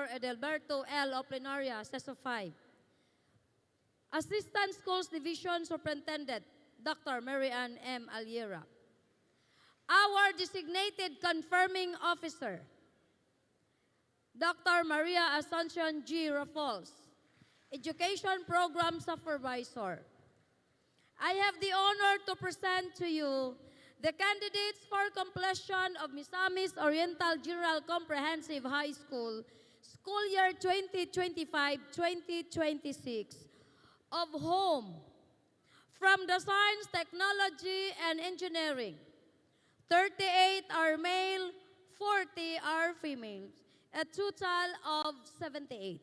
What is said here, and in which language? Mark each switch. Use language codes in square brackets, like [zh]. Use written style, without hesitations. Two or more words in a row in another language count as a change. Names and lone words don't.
[en] Edelberto L. Oplinaria, CESO 5. Assistant Schools Division Superintendent, Dr. Mary Ann M. Aliera. Our designated confirming officer, Dr. Maria Asuncion G. Raffles, Education Program Supervisor. I have the honor to present to you the candidates for completion of Misamis Oriental General Comprehensive High School, school year 2025-2026, of whom, from the Science, Technology, and Engineering, 38 are male, 40 are females, a total of 78.